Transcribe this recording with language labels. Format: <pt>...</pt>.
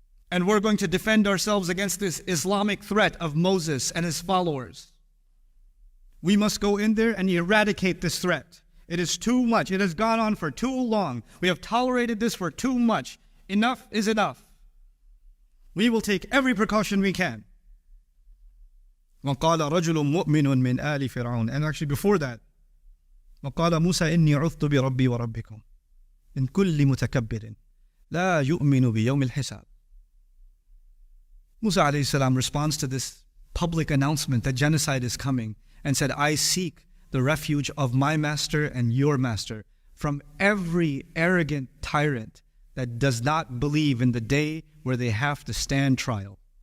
<en>And we're going to defend ourselves against this Islamic threat of Moses and his followers. We must go in there and eradicate this threat. It is too much. It has gone on for too long. We have tolerated this for too much. Enough is enough. We will take every precaution we can.</en> <ar>وَقَالَ رَجُلٌ مُؤْمِنٌ مِنْ آلِ فِرْعَوْنَ.</ar> <en>And actually before that,</en> <ar>وَقَالَ مُوسَى إِنِّي عُذْتُ بِرَبِّي وَرَبِّكُمْ مِنْ كُلِّ مُتَكَبِّرٍ لَا يُؤْمِنُ بِيَوْمِ الْحِسَابِ.</ar> <en>Musa alayhi salam responds to this public announcement that genocide is coming and said, I seek the refuge of my master and your master from every arrogant tyrant that does not believe in the day where they have to stand trial.</en>